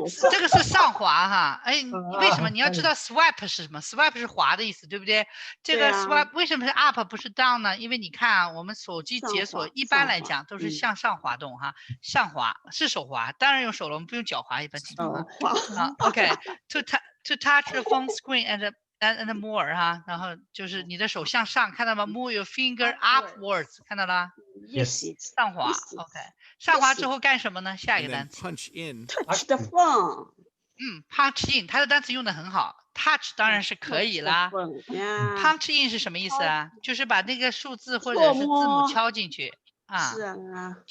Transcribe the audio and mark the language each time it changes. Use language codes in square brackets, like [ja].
[zh] 这个是上滑哈，哎，为什么？你要知道 swipe 是什么 ？swipe 是滑的意思，对不对？这个 swipe 为什么是 up 不是 down 呢？因为你看啊，我们手机解锁一般来讲都是向上滑动哈，上滑是手滑，当然用手了，我们不用脚滑，一般情况下。 [en] OK，to touch the phone screen and more 哈， [zh] 然后就是你的手向上，看到吗 [en] ？Move your finger upwards， [zh] 看到了 [en] ？Yes， [zh] 上滑。 OK， 上滑之后干什么呢？下一个单词 [en] punch in touch the phone。 [zh] punch in， 它的单词用的很好。touch 当然是可以啦。 punch in 是什么意思啊？就是把那个数字或者是字母敲进去。是啊，